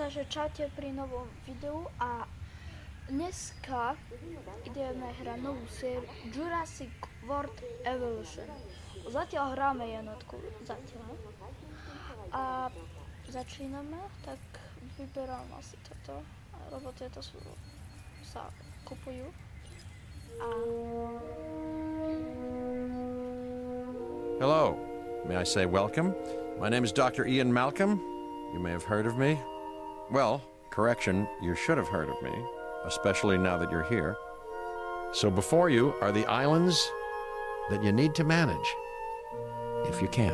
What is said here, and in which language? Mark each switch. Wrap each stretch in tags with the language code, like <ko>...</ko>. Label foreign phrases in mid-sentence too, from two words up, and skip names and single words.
<sk>Čaute pri novom videu a dneska ideme hrať novú sériu Jurassic World Evolution. Zatiaľ hráme jednotku, zatiaľ. A začíname, tak vyberám asi toto, lebo tieto sa kupujú.</sk> <en>Hello, may I say welcome? My name is Dr. Ian Malcolm. You may have heard of me. Well, correction, you should have heard of me, especially now that you're here. So before you are the islands that you need to manage, if you can.</en>